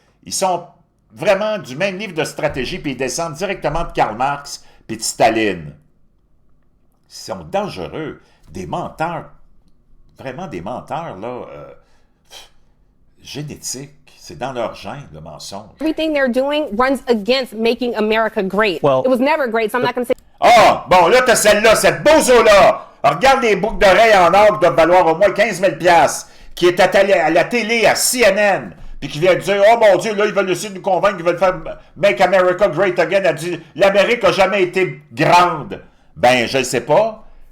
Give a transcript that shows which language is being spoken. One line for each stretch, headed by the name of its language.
French: Ils sont vraiment du même livre de stratégie, puis ils descendent directement de Karl Marx puis de Staline. Ils sont dangereux. Des menteurs. Vraiment des menteurs, là. Génétiques. C'est dans leur gène, le mensonge.
English: Everything they're doing runs against making America great. Well, it was never great, so I'm not going to say...
French: Ah, bon, là, t'as celle-là, cette bozo-là. Regarde les boucles d'oreilles en or qui doivent valoir au moins 15 000 $, qui est à la télé, à CNN, puis qui vient dire, oh mon Dieu, là, ils veulent essayer de nous convaincre qu'ils veulent faire Make America Great Again. Elle dit, l'Amérique n'a jamais été grande. Ben, je ne sais pas.